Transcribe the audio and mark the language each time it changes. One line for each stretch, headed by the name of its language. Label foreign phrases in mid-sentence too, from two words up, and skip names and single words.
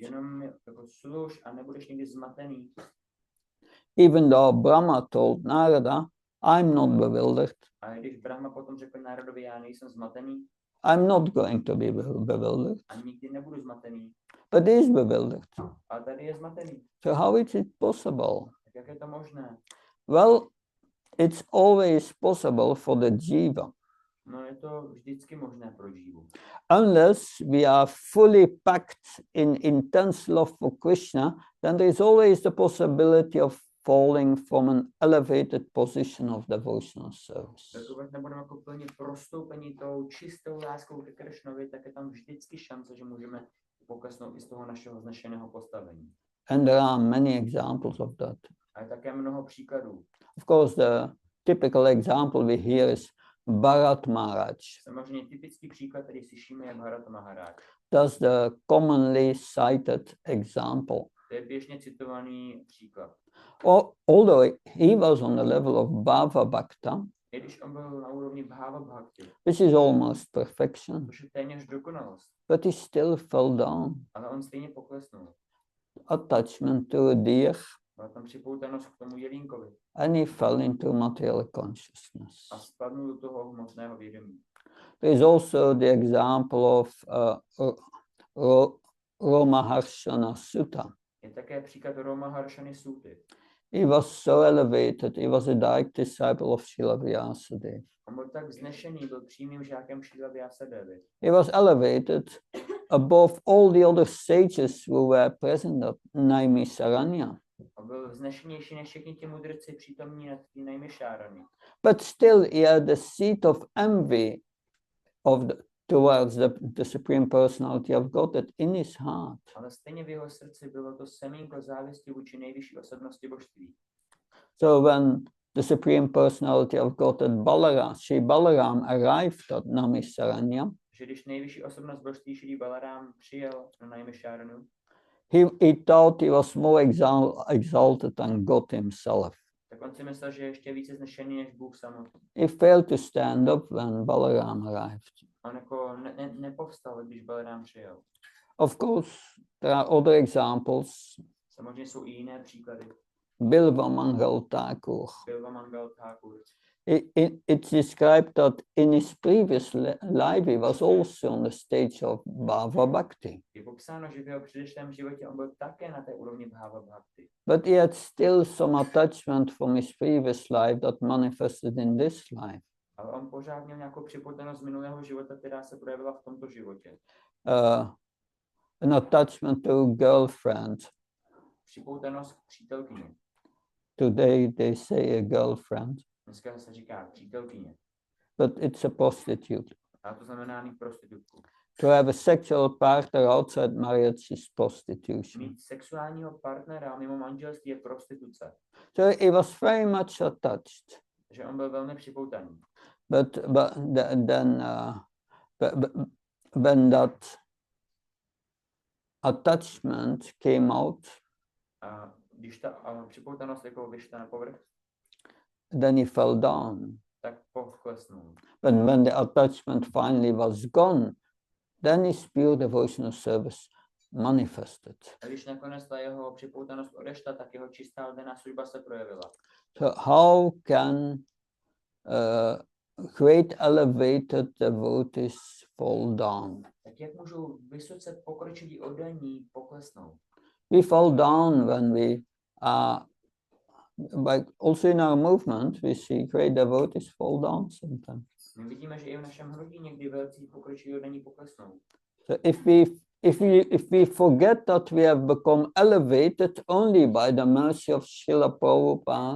Czech: jenom jako služ a nebudeš nikdy zmatený.
English: Even though Brahma told Narada, I'm not bewildered,
Czech: A když Brahma potom řekl Národovi, já nejsem zmatený
English: I'm not going to be bewildered,
Czech: a nikdy nebudu zmatený,
English: but he is bewildered.
Czech: ale tady je zmatený.
English: So how is it possible?
Czech: Tak jak je to možné?
English: Well, it's always possible for the jiva.
Czech: No je to vždycky možné pro Jivu.
English: Unless we are fully packed in intense love for Krishna, then there is always the possibility of falling from an elevated position of devotional service.
Czech: Pokud nebudeme jako plně prostoupení tou čistou láskou ke Krishnovi, tak je tam vždycky šance, že můžeme poklesnout i z toho našeho vznešeného postavení.
English: And there are many examples of that.
Czech: A je také mnoho příkladů.
English: Of course, the typical example we hear is Bharat Maharaj.
Czech: Samozřejmě typický příklad, který slyšíme, je Bharata Maharaj.
English: That's the commonly cited example.
Czech: To je běžně citovaný příklad.
English: Although he was on the level of Bhava Bhakta,
Czech: I když on byl na úrovni Bhava Bhakti,
English: which is almost perfection,
Czech: což je téměř dokonalost,
English: but he still fell down.
Czech: ale on stejně poklesnul.
English: Attachment to a deer
Czech: Byla tam připoutanost k tomu jelínkovi
English: and he fell into material consciousness.
Czech: a spadnul do toho hmotného vědomí.
English: There is also the example of Ramaharshana Sutta.
Czech: Je také příklad Ramaharshany Suty.
English: He was so elevated, he was a direct disciple of Srila Vyasadeva.
Czech: On byl tak vznešený, byl přímým žákem Šrila Vyasadevy.
English: He was elevated above all the other sages who were present at Naimisaranya.
Czech: A byl vznešenější než všichni ti mudrci přítomní na té Naimisharani.
English: But still he had the seed of envy towards the Supreme Personality of Godhead in his heart.
Czech: Ale stejně v jeho srdci bylo to semínko závisti vůči nejvyšší osobnosti božství.
English: So when the Supreme Personality of Godhead Sri Balaram arrived at Naimisaranya,
Czech: Že když nejvyšší osobnost božství Šri Balaram přijel na Naimisharanu,
English: he thought he was more exalted than God himself.
Czech: tak on si myslel, že je ještě více znešený než Bůh samotný.
English: He failed to stand up when Balaram arrived.
Czech: On jako nepovstal, když Balaram přijel.
English: Of course, there are other examples.
Czech: Samozřejmě jsou i jiné příklady.
English: Bilva Mangal Thakur.
Czech: Bilva Mangal Thakur.
English: It's described that in his previous life he was also on the stage of Bhava Bhakti.
Czech: Je popsáno, že v jeho předešlém životě on byl také na té úrovni Bhava Bhakti.
English: But he had still some attachment from his previous life that manifested in this life.
Czech: Ale on pořád měl nějakou připoutanost z minulého života, která se projevila v tomto životě.
English: An attachment to a girlfriend.
Czech: Připoutanost k přítelkyni.
English: Today they say a girlfriend,
Czech: Dneska se říká přítelkyně.
English: but it's a prostitute.
Czech: A to znamená mít prostitutku.
English: To have a sexual partner outside marriage is prostitution.
Czech: Mít sexuálního partnera mimo manželství je prostituce.
English: So he was very much attached.
Czech: Takže on byl velmi připoutaný.
English: But then when that attachment came out,
Czech: A když ta připoutanost jako vyšla na povrch,
English: then he fell down.
Czech: tak poklesnul.
English: But when the attachment finally was gone, then his pure devotional service manifested.
Czech: A když nakonec ta jeho připoutanost odešla, tak jeho čistá oddaná služba se projevila.
English: So how can great elevated devotees fall down?
Czech: Tak jak můžou vysoce pokročilí oddaní poklesnout?
English: We fall down when we but also in our movement we see great devotees fall down sometimes.
Czech: My vidíme, že i v našem hnutí někdy velcí pokročilí oddaní poklesnou.
English: So if we forget that we have become elevated only by the mercy of Srila Prabhupada,